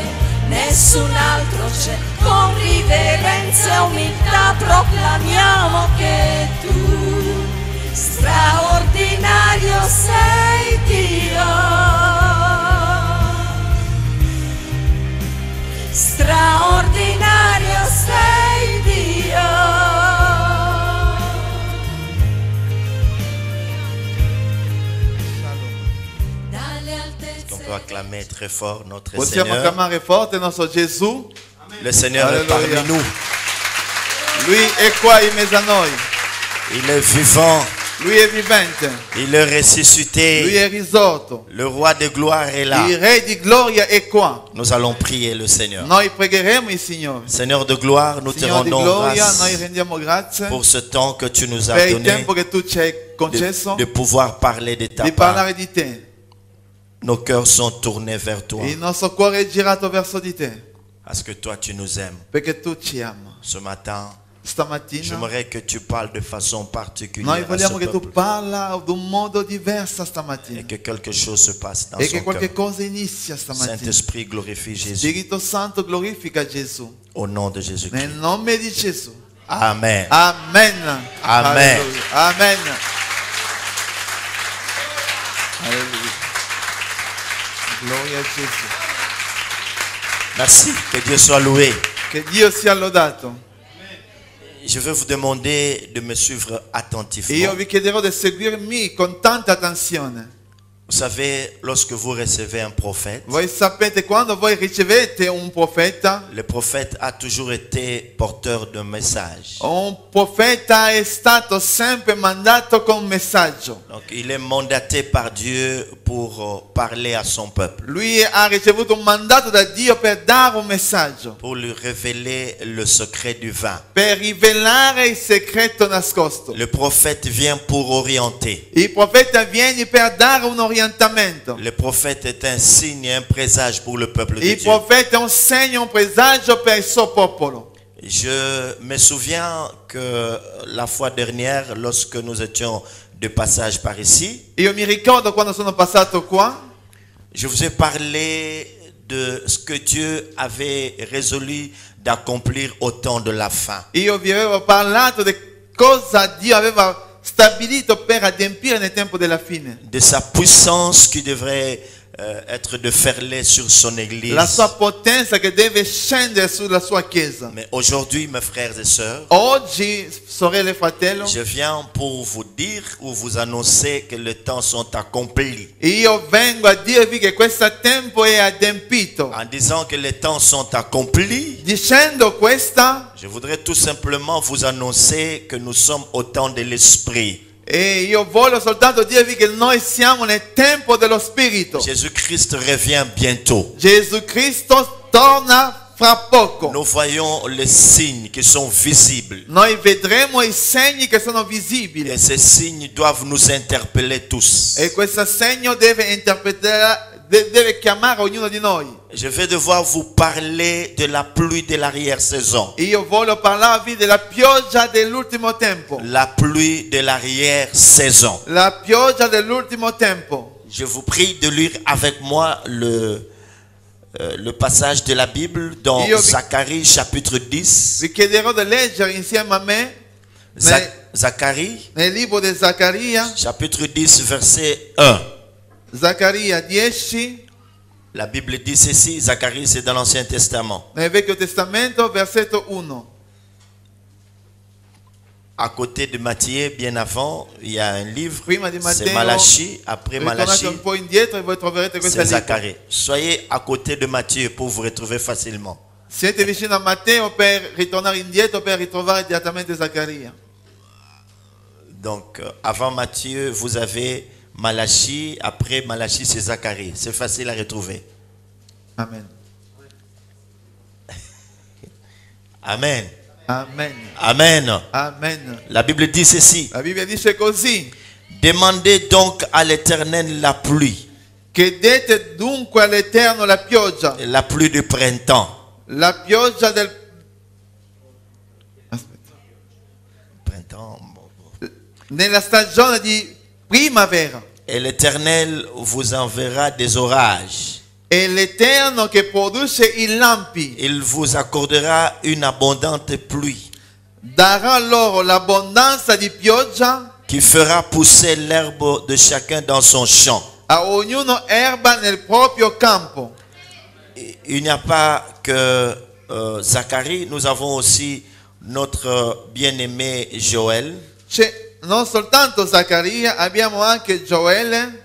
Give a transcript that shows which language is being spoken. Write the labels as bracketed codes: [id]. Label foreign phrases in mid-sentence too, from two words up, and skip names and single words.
[it] Nessun altro c'è, con riverenza e umiltà proclamiamo che tu, straordinario sei Dio. Straordinario sei Dio. [fr] On peut acclamer très fort notre [it] Possiamo [fr] Seigneur. [it] acclamare forte il nostro Gesù. [fr] Le Seigneur est Alléluia. parmi nous. [it] Lui è qua in mezzo a noi. [fr] Il est vivant. [it] Lui è vivente. [fr] Il est [it] Lui [fr] ressuscité. [it] è risorto. [fr] Le roi de gloire est là. [it] Il Re di gloria è qua. [fr] Nous allons prier le Seigneur. [it] Noi pregheremo il Signore. [fr] Seigneur de gloire, nous te [it] Signore di [fr] rendons [it] gloria, [fr] grâce [it] noi rendiamo grazie [fr] pour ce temps que tu nous as [it] per il [fr] donné [it] tempo che tu ci hai concesso [fr] de pouvoir parler de ta [it] di [fr] part. [it] parlare di te. [fr] Nos cœurs sont tournés vers toi [it] Il nostro cuore è girato verso di te [fr] parce que toi tu nous aimes. [it] perché tu ci ami. [fr] Ce matin, [it] Stamattina [fr] j'aimerais que tu parles de façon [it] noi [fr] particulière à ce [it] vogliamo che tu [fr] peuple [it] parla ad un modo diverso [fr] et [it] stamattina [fr] que quelque chose se passe dans [it] e che [fr] son [it] qualche [fr] cœur. [it] cosa inizia stamattina. [fr] Saint-Esprit, glorifie Jésus [it] Spirito Santo glorifica Gesù [fr] au nom de [it] nel [fr] Jésus-Christ. [it] nome di Gesù. Amen. Amen. Amen. Alleluia. Amen. Alleluia. Gloria a Gesù. [fr] Merci, que Dieu soit loué. [it] Che Dio sia lodato. [fr] Je vais vous demander de me suivre [it] Io [fr] attentivement. [it] vi chiederò di seguirmi con tanta attenzione. [fr] Vous savez, lorsque vous recevez un prophète, [it] Voi sapete, quando voi ricevete un profeta, [fr] le prophète a toujours été porteur d'un message. [it] un profeta è stato sempre mandato con un messaggio. [fr] Donc, il est mandaté par Dieu pour parler à son peuple, [it] Lui ha ricevuto un mandato da Dio per dare un messaggio, [fr] pour lui révéler le secret du vin. [it] per rivelare il segreto nascosto. [fr] Le prophète vient pour orienter. [it] Il profeta viene per dare un orientamento. [fr] Le prophète est un signe et un présage pour le peuple de [it] Il [fr] Dieu. [it] profeta è un segno, un presagio per il suo popolo. [fr] Je me souviens que la fois dernière, lorsque nous étions de passage par ici, [it] Io mi ricordo quando sono passato qua, [fr] je vous ai parlé de ce que Dieu avait résolu d'accomplir au temps de la fin. [it] Io vi avevo parlato di cosa Dio aveva stabilito per adempiere nel tempo della fine. [fr] De sa puissance qui devrait être de ferler sur son église. [it] La sua potenza che deve scendere sulla sua chiesa. [fr] Mais aujourd'hui, mes frères et sœurs, [it] Oggi, sorelle e fratello, [fr] je viens pour vous dire ou vous annoncer que les temps sont accomplis. [it] io vengo a dirvi che questo tempo è adempito. [fr] En disant que les temps sont accomplis, [it] Dicendo questa, [fr] je voudrais tout simplement vous annoncer que nous sommes au temps de l'Esprit. [it] e io voglio soltanto dirvi che noi siamo nel tempo dello Spirito. [fr] Jésus-Christ revient bientôt. [it] Gesù Cristo torna fra poco. [fr] Nous voyons les signes qui sont visibles. [it] Noi vedremo i segni che sono visibili. [fr] Et ces signes doivent nous interpeller tous. [it] E questo segno deve interpretare, deve chiamare ognuno di noi. [fr] Je vais devoir vous parler de la pluie de l'arrière-saison. [it] Io voglio parlarvi della pioggia dell'ultimo tempo. [fr] La pluie de l'arrière-saison. [it] La pioggia dell'ultimo tempo. [fr] Je vous prie de lire avec moi le passage de la Bible dans Zacharie chapitre 10. [it] Vi chiederò di leggere insieme a me [fr] Zacharie [it] nel libro di Zaccaria, [fr] chapitre 10 verset 1. [it] Zaccaria 10, [fr] La Bible dit ceci, Zacharie c'est dans l'Ancien Testament. [it] nel Vecchio Testamento, versetto 1. [fr] À côté de Matthieu, bien avant, il y a un livre, [it] Prima di [fr] c'est [it] Matteo, [fr] Malachie. Après [it] ritornate [fr] Malachie, [it] un po' indietro e voi troverete questa [fr] c'est [it] lista. [fr] Zacharie. Soyez à côté de Matthieu pour vous retrouver facilement. [it] Siete vicino a Matteo per ritornare indietro per ritrovare direttamente Zaccaria. [fr] Donc, avant Matthieu, vous avez Malachie. Après Malachie, c'est Zacharie. C'est facile à retrouver. Amen. Amen. Amen. Amen. Amen. La Bible dit ceci. [it] La Bibbia dice così: [fr] Demandez donc à l'Éternel la pluie [it] chiedete dunque all'Eterno la pioggia [fr] du printemps. [it] La pioggia del... Aspetta. [fr] Printemps. [it] Nella stagione di primavera. [fr] Et l'Éternel vous enverra des orages. [it] È l'Eterno che produce i lampi. [fr] Il vous accordera une abondante pluie [it] Darà loro l'abbondanza di pioggia, [fr] qui fera pousser l'herbe de chacun dans son champ. [it] a ognuno erba nel proprio campo. [fr] Il n'y a pas que Zacharie, nous avons aussi notre bien-aimé Joël. [it] Non soltanto Zaccaria, abbiamo anche Gioele.